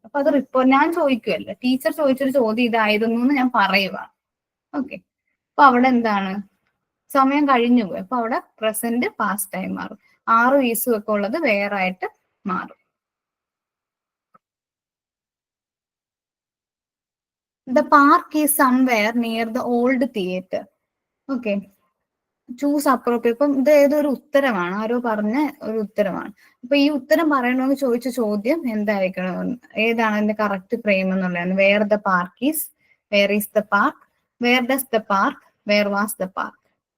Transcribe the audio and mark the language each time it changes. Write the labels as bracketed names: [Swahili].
[Malayalam] അപ്പൊ അത് ഞാൻ ചോദിക്കുമല്ലോ, ടീച്ചർ ചോദിച്ചൊരു ചോദ്യം ഇതായിരുന്നു എന്ന് ഞാൻ പറയുക. ഓക്കെ, അപ്പൊ അവിടെ എന്താണ്, സമയം കഴിഞ്ഞു പോയി. അപ്പൊ അവിടെ പ്രസന്റ് പാസ്റ്റ് ആയി മാറും, ആറും ഈസും ഒക്കെ ഉള്ളത് വേറായിട്ട് മാറും. [English] The park is somewhere near the old theatre. Okay, choose appropriate. [Malayalam] ഇപ്പം ഇത് ഏതൊരു ഉത്തരമാണ്, ആരോ പറഞ്ഞ ഒരു ഉത്തരമാണ്. അപ്പൊ ഈ ഉത്തരം പറയണമെന്ന് ചോദിച്ച ചോദ്യം എന്തായിരിക്കണം, ഏതാണ് അതിന്റെ കറക്റ്റ് ഫ്രെയിം എന്നുള്ളതാണ്. [English] Where the park is, where is the park, where does the park, where was the park.